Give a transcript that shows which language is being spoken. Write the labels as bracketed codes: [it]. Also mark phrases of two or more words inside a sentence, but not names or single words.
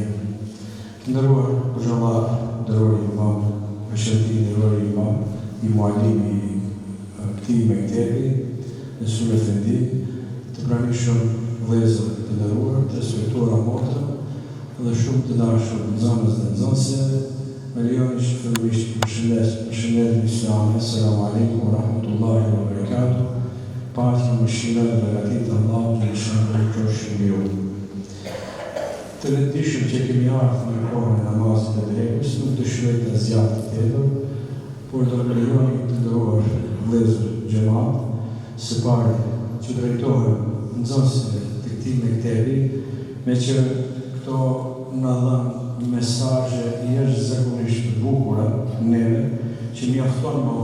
[sq] Të nderuar xhallar, nderuar imam, Mëshëti nderuar imam, i mualimi i këtij mektepi, në Sur Efendi, të pranishëm vëllezër të nderuar, të respektuara motra dhe shumë të dashur nxënës dhe nxënëse, me lejoni që fillimisht përshëndetim islamin, [ar] السلام عليكم ورحمة الله وبركاته, [sq] paqja, mëshira dhe begatit Allahut në shëndet të qofshin mbi ju. Të vetëdijshëm që kemi ardhur në kohën e namazit të drekës, nuk dëshiroj të zgjat tepër, por do të lejoni të nderuar vëllezër xhamat, së pari që drejtohen nxënësve të këtij mektepi, me që këto na dhanë mesazhe jashtëzakonisht të bukura neve, që mjafton më